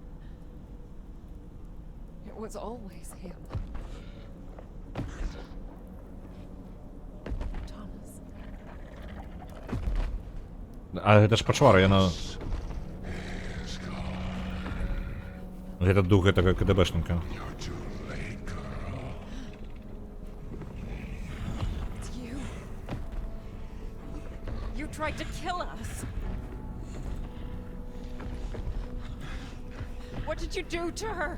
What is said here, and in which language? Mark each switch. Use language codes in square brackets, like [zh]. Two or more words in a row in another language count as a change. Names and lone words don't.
[en] It was always him. Thomas. [be] А гэта ж пачвара, яна... Гэта дух гэтага КДБшніка. [en] Tried to kill us. What did you do to her?